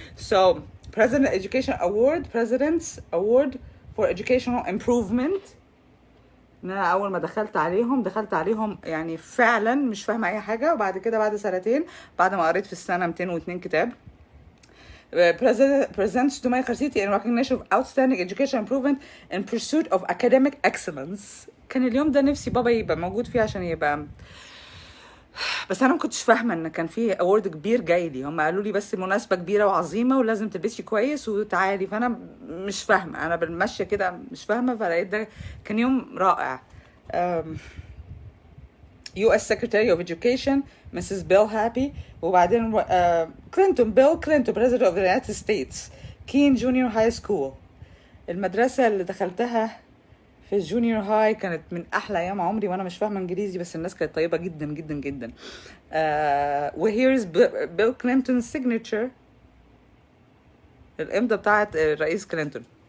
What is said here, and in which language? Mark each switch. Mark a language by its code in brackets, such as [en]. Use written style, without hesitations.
[en] So President Education Award, President's Award for Educational Improvement. [ar] ان انا اول ما دخلت عليهم يعني فعلا مش فاهمه اي حاجه، وبعد كده بعد سنتين بعد ما قريت في السنه 202 كتاب [en] presents to my City in recognition of outstanding education improvement in pursuit of academic excellence. [ar] كان اليوم ده نفسي بابا يبقى موجود فيه عشان يبقى، بس انا ما كنتش فاهمه ان كان فيه اوورد كبير جاي لي. هم قالوا لي بس مناسبه كبيره وعظيمه ولازم تلبسي كويس وتعالي، فانا مش فاهمه، انا بالمشيه كده مش فاهمه. فلقيت ده كان يوم رائع. [en] US Secretary of Education Mrs. Bill Happy، [ar] وبعدين [en] Clinton, Bill Clinton President of the United States. [ar] كين جونيور هاي سكول، المدرسة اللي دخلتها في الجونيور هاي كانت من أحلى أيام عمري، وأنا مش فاهمة إنجليزي بس الناس كانت طيبة جدا جدا جدا. وهيرز بيل كلينتون signature، الإمضة بتاعت الرئيس كلينتون.